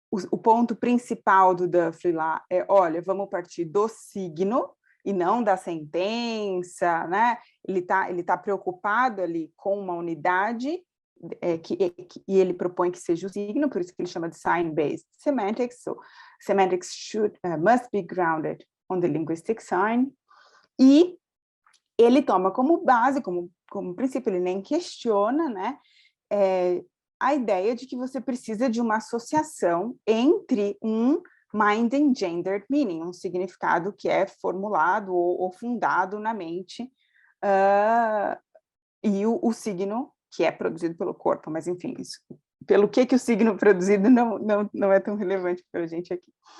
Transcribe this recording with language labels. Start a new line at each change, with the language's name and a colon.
Portuguese: O ponto principal do Duffy lá é, olha, vamos partir do signo, e não da sentença, né? Ele tá preocupado ali com uma unidade, e ele propõe que seja o signo, por isso que ele chama de sign-based semantics.
English: So, semantics must be grounded on the linguistic sign.
Portuguese: E ele toma como base, como princípio, ele nem questiona, né? A ideia de que você precisa de uma associação entre um
English: mind engendered meaning,
Portuguese: um significado que é formulado ou fundado na mente, e o signo que é produzido pelo corpo, mas enfim, isso, pelo que o signo produzido não é tão relevante para a gente aqui.